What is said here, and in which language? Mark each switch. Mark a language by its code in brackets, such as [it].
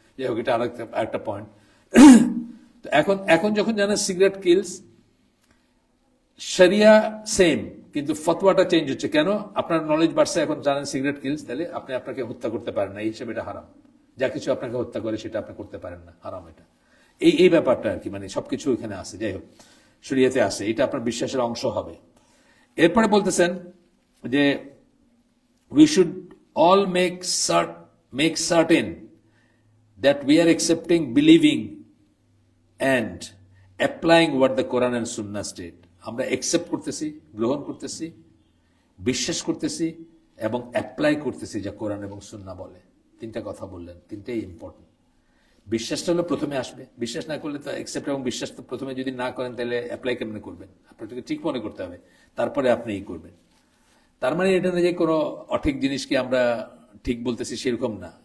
[bn] যাই হোক, এটা আরেকটা পয়েন্ট। তো এখন যখন জানেন সিগারেট কিলস, শরিয়া সেম, কিন্তু ফতোয়াটা চেঞ্জ হচ্ছে। কেন? আপনার নলেজ বাড়ছে, এখন জানেন সিগারেট কিলস, তাহলে আপনি আপনাকে হত্যা করতে পারেন না, এই হিসেবে এটা হারাম। যা কিছু আপনাকে হত্যা করে সেটা আপনি করতে পারেন না, হারাম এটা। এই ব্যাপারটা আর কি, মানে সবকিছু এখানে আছে। যাই হোক, শরিয়াতে আছে, এটা আপনার বিশ্বাসের অংশ হবে। এরপরে বলতেছেন যে [en] we should all make certain that we are accepting, believing and applying what the Quran and Sunnah state. [bn] আমরা accept করতেছি, গ্রহণ করতেছি, বিশ্বাস করতেছি এবং অ্যাপ্লাই করতেছি যা কোরআন এবং সুন্নাহ বলে। তিনটা কথা বললেন, তিনটাই ইম্পর্টেন্ট। বিশ্বাসটা হলো প্রথমে আসবে, বিশ্বাস না করলে তো অ্যাকসেপ্ট এবং বিশ্বাস তো প্রথমে যদি না করেন, তাহলে অ্যাপ্লাই কেমনে করবেন? আপনাকে ঠিক মনে করতে হবে, তারপরে আপনি এই করবেন। তার মানে এটা না যে কোনো অঠিক জিনিসকে আমরা ঠিক বলতেছি, সেরকম না।